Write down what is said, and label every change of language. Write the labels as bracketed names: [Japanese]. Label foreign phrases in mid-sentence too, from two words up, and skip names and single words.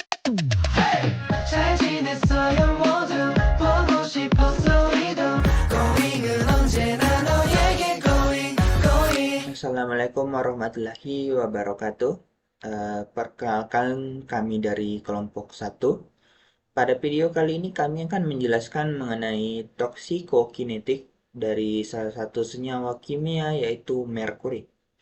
[Korean] 잘 지냈어요 모두 보고 싶었어 우리도 고잉은 언제나 너에게 고잉 [Arabic] السلام عليكم ورحمة الله وبركاته. [Indonesian] Perkenalkan kami dari kelompok 1. Pada video kali ini kami akan menjelaskan mengenai toksikokinetik dari salah satu senyawa kimia yaitu merkuri.